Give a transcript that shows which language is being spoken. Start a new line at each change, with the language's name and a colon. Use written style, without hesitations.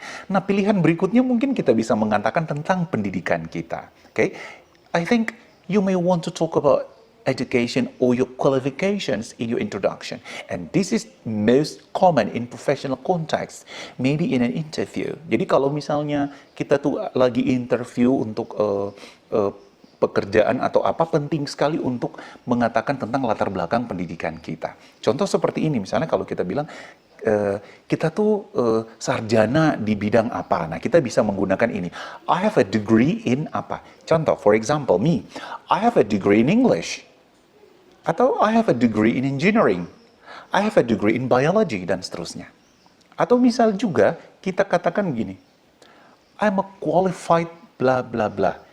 Indonesian: Nah, pilihan berikutnya mungkin kita bisa mengatakan tentang pendidikan kita.
English: Okay? I think you may want to talk about education or your qualifications in your introduction. And this is most common in professional context, maybe in an interview.
Indonesian: Jadi kalau misalnya kita tuh lagi interview untuk pekerjaan atau apa, penting sekali untuk mengatakan tentang latar belakang pendidikan kita. Contoh seperti ini, misalnya kalau kita bilang, kita tuh sarjana di bidang apa. Nah, kita bisa menggunakan ini.
English: I have a degree in apa. Contoh, for example, me, I have a degree in English. Atau I have a degree in engineering. I have a degree in biology,
Indonesian: dan seterusnya. Atau misal juga, kita katakan begini,
English: I'm a qualified bla bla bla.